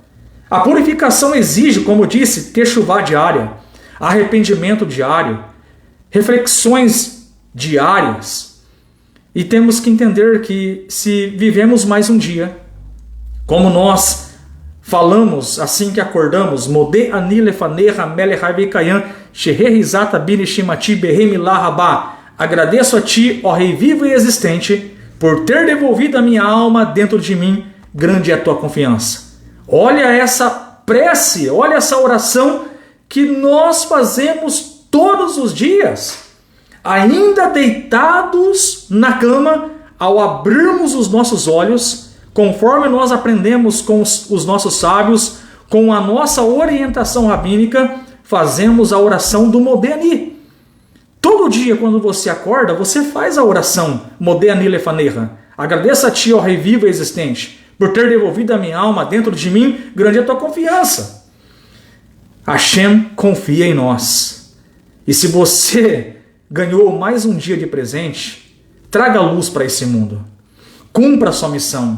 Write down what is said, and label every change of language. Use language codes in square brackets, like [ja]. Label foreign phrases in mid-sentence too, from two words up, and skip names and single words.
[pt] A purificação exige, como eu disse, techuvá diária, arrependimento diário, reflexões diárias. E temos que entender que se vivemos mais um dia, como nós falamos assim que acordamos, [he] מודה אני לפניך מלך חי וקיים שהחזרת בי נשמתי בחמלה רבה. [pt] Agradeço a ti, ó Rei vivo e existente, por ter devolvido a minha alma dentro de mim, grande é a tua confiança. Olha essa prece, olha essa oração que nós fazemos todos os dias, ainda deitados na cama, ao abrirmos os nossos olhos, conforme nós aprendemos com os nossos sábios, com a nossa orientação rabínica, fazemos a oração do [he] מודה אני. [pt] Todo dia, quando você acorda, você faz a oração [he] מודה אני לפניך. [pt] Agradeça a ti, ó Rei vivo e existente, por ter devolvido a minha alma dentro de mim, grande é a tua confiança. Hashem confia em nós. E se você ganhou mais um dia de presente, traga luz para esse mundo. Cumpra a sua missão.